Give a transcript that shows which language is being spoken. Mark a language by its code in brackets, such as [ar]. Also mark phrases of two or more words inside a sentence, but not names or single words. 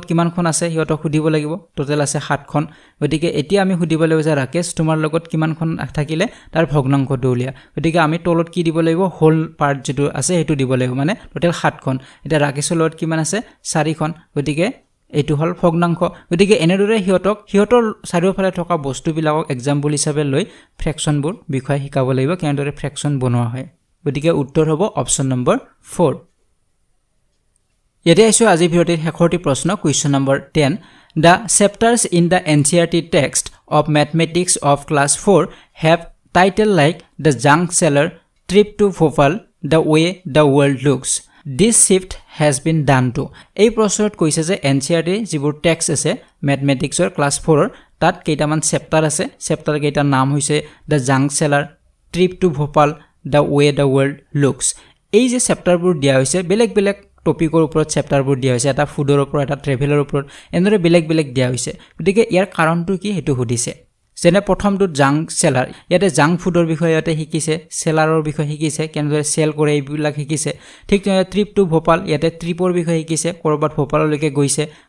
[as] কিমানখন আছে হিয়তক সুধিব লাগিব টোটাল আছে 7খন গতিকে এতিয়া আমি সুধিব লাগিব যে ৰাকেশ তোমাৰ লগত কিমানখন থাকিলে তাৰ ভগ্নাংশটো উলিয়া গতিকে আমি তলত কি দিব লাগিব [en] whole part [as] যেটো আছে হেতু দিব লাগিব মানে টোটাল 7খন এতিয়া ৰাকেশৰ লগত কিমান আছে 4খন গতিকে এটো হল ভগ্নাংশ গতিকে এনেদৰে হিয়তৰ চাৰিওফালে থকা বস্তুবিলাকক এক্সাম্পল হিচাপে লৈ ফ্ৰেকশনবোৰ বিষয় শিকাব লাগিব কেনেদৰে ফ্ৰেকশন বনোৱা হয় গতিকে উত্তৰ হ'ব [en] option number [as] 4 ইয়াতে আছো আজি ভিডিঅ'ৰ শেষৰটি প্ৰশ্ন [en] question number 10 The chapters in the NCERT text of mathematics of class 4 have title like The Junk Seller, Trip to Bhopal, The Way the World Looks. This shift has been done to. [as] এই প্ৰশ্নত কৈছে যে NCERT যিবোৰ টেক্সট আছে ম্যাথমেটিক্সৰ ক্লাস 4 ৰ তাত কেইটামান চেপ্টাৰ আছে চেপ্টাৰ কেইটাৰ নাম হৈছে The Junk Seller, Trip to Bhopal, The Way the World Looks. এই যে চেপ্টাৰবোৰ দিয়া হৈছে বেলেগ বেলেগ টপিকৰ ওপৰত চেপ্টাৰবোৰ দিয়া হৈছে এটা ফুডৰ ওপৰত এটা ট্ৰেভেলৰ ওপৰত এনেদৰে বেলেগ বেলেগ দিয়া হৈছে গতিকে ইয়াৰ কাৰণটো কি হেতু সুধিছে যেনে প্ৰথমটো জাংক সেলাৰ ইয়াতে জাংক ফুডৰ বিষয়ে ইয়াতে শিকিছে সেলাৰৰ বিষয়ে শিকিছে কেনেদৰে সেল কৰে এইবিলাক শিকিছে ঠিক তেনেদৰে ট্ৰিপ টু ভোপাল ইয়াতে ট্ৰিপৰ বিষয়ে শিকিছে কৰবাত ভোপাললৈকে গৈছে